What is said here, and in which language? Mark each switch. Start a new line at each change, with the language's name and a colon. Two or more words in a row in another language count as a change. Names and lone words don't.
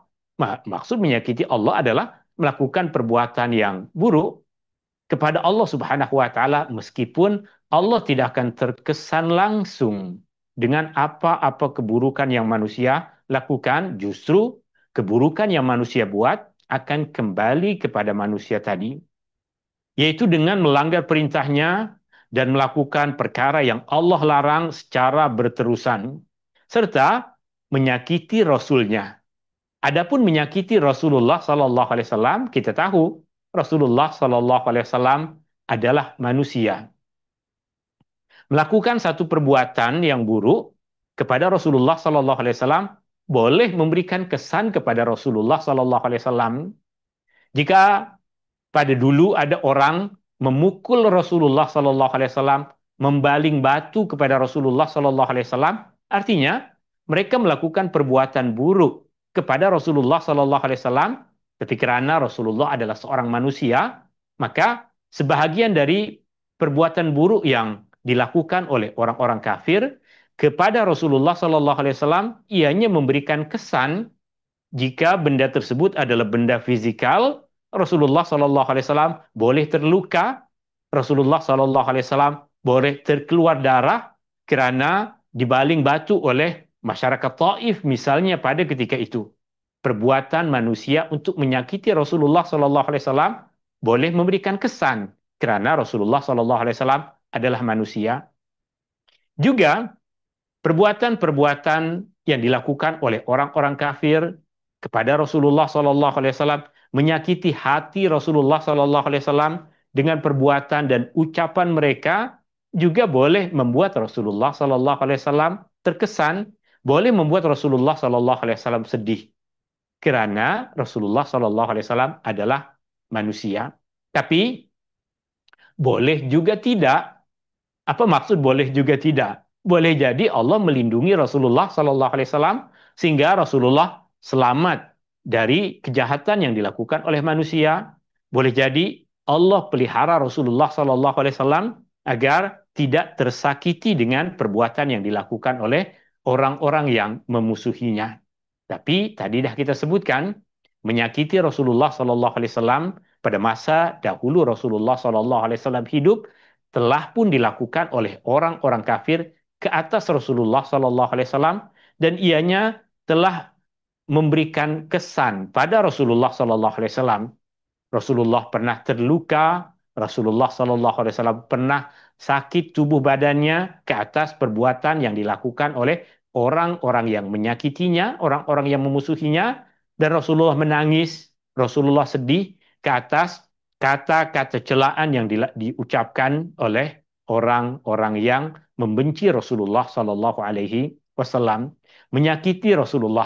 Malay: Maksud menyakiti Allah adalah melakukan perbuatan yang buruk kepada Allah
Arabic: سبحانه وتعالى,
Malay: meskipun Allah tidak akan terkesan langsung dengan apa-apa keburukan yang manusia lakukan, justru keburukan yang manusia buat akan kembali kepada manusia tadi, yaitu dengan melanggar perintahnya dan melakukan perkara yang Allah larang secara berterusan, serta menyakiti Rasulnya. Adapun menyakiti Rasulullah
Arabic: صلى الله عليه وسلم,
Malay: kita tahu Rasulullah
Arabic: صلى الله عليه وسلم
Malay: adalah manusia. Melakukan satu perbuatan yang buruk kepada Rasulullah
Arabic: صلى الله عليه وسلم
Malay: boleh memberikan kesan kepada Rasulullah
Arabic: صلى الله عليه وسلم.
Malay: Jika pada dulu ada orang memukul Rasulullah
Arabic: صلى الله عليه وسلم,
Malay: membaling batu kepada Rasulullah
Arabic: صلى الله عليه وسلم,
Malay: artinya mereka melakukan perbuatan buruk kepada Rasulullah
Arabic: صلى الله عليه وسلم.
Malay: Tapi karena Rasulullah adalah seorang manusia, maka sebahagian dari perbuatan buruk yang dilakukan oleh orang-orang kafir kepada Rasulullah
Arabic: صلى الله عليه وسلم,
Malay: ianya memberikan kesan. Jika benda tersebut adalah benda fisikal, Rasulullah
Arabic: صلى الله عليه وسلم
Malay: boleh terluka, Rasulullah
Arabic: صلى الله عليه وسلم
Malay: boleh terkeluar darah kerana dibaling batu oleh masyarakat Taif misalnya pada ketika itu. Perbuatan manusia untuk menyakiti Rasulullah
Arabic: صلى الله عليه وسلم
Malay: boleh memberikan kesan kerana Rasulullah
Arabic: صلى الله عليه وسلم
Malay: adalah manusia. Juga perbuatan-perbuatan yang dilakukan oleh orang-orang kafir kepada Rasulullah
Arabic: صلى الله عليه وسلم,
Malay: menyakiti hati Rasulullah
Arabic: صلى الله عليه وسلم
Malay: dengan perbuatan dan ucapan mereka, juga boleh membuat Rasulullah
Arabic: صلى الله عليه وسلم
Malay: terkesan, boleh membuat Rasulullah
Arabic: صلى الله عليه وسلم
Malay: sedih, kerana Rasulullah
Arabic: صلى الله عليه وسلم
Malay: adalah manusia. Tapi boleh juga tidak. Apa maksud boleh juga tidak? Boleh jadi Allah melindungi Rasulullah
Arabic: صلى الله عليه وسلم
Malay: sehingga Rasulullah selamat dari kejahatan yang dilakukan oleh manusia. Boleh jadi Allah pelihara Rasulullah
Arabic: صلى الله عليه وسلم
Malay: agar tidak tersakiti dengan perbuatan yang dilakukan oleh orang-orang yang memusuhinya. Tapi tadi dah kita sebutkan, menyakiti Rasulullah
Arabic: صلى الله عليه وسلم
Malay: pada masa dahulu Rasulullah
Arabic: صلى الله عليه وسلم
Malay: hidup telah pun dilakukan oleh orang-orang kafir ke atas Rasulullah
Arabic: صلى الله عليه وسلم,
Malay: dan ianya telah memberikan kesan pada Rasulullah
Arabic: صلى الله عليه وسلم.
Malay: Rasulullah pernah terluka, Rasulullah
Arabic: صلى الله عليه وسلم
Malay: pernah sakit tubuh badannya ke atas perbuatan yang dilakukan oleh orang-orang yang menyakitinya, orang-orang yang memusuhinya, dan Rasulullah menangis, Rasulullah sedih ke atas kata-kata celaan yang diucapkan oleh orang-orang yang membenci Rasulullah
Arabic: صلى الله عليه وسلم,
Malay: menyakiti Rasulullah.